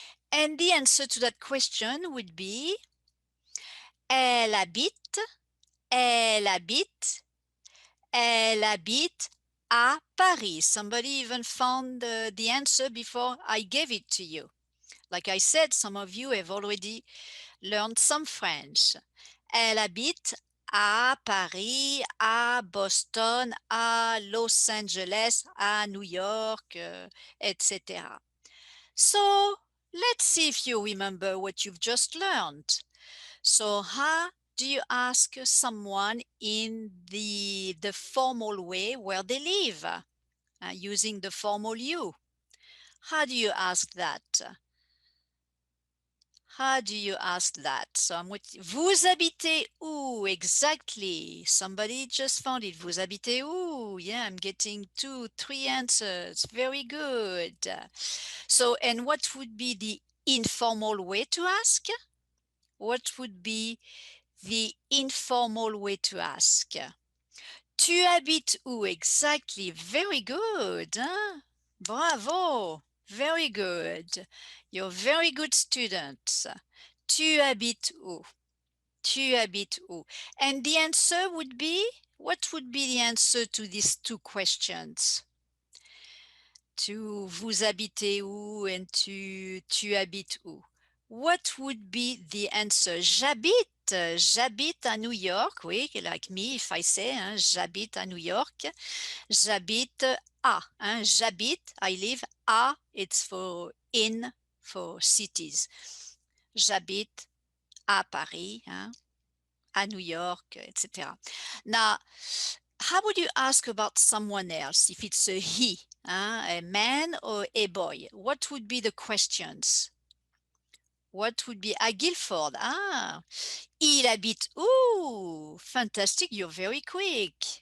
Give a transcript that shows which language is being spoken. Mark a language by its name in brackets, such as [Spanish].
[English] And the answer to that question would be [French] elle habite, elle habite, elle habite à Paris. [English] Somebody even found the answer before I gave it to you. Like I said, some of you have already learned some French. [French] Elle habite à Paris, à Boston, à Los Angeles, à New York, etc. [English] So let's see if you remember what you've just learned. So how do you ask someone in the formal way where they live, using the formal you? How do you ask that? How do you ask that? So I'm with [French] vous habitez où? [English] Exactly. Somebody just found it. [French] Vous habitez où? [English] Yeah, I'm getting 2, 3 answers. Very good. So, and what would be the informal way to ask? What would be the informal way to ask? [French] Tu habites où? [English] Exactly. Very good. Huh? Bravo. Very good. You're very good students. [French] Tu habites où? Tu habites où? [English] And the answer would be, what would be the answer to these two questions? to [French] vous habitez où [English] and to [French] tu habites où. [English] What would be the answer? [French] J'habite à New York, oui, [English] like me if I say, [French] hein, j'habite à New York. J'habite à, hein, j'habite, [English] I live, à, it's for in, for cities. [French] J'habite à Paris, hein, à New York, etc. [English] Now, how would you ask about someone else if it's a he, hein, a man or a boy? What would be the questions? What would be à Guilford? [French] Ah, il habite où? [English] Fantastic, you're very quick.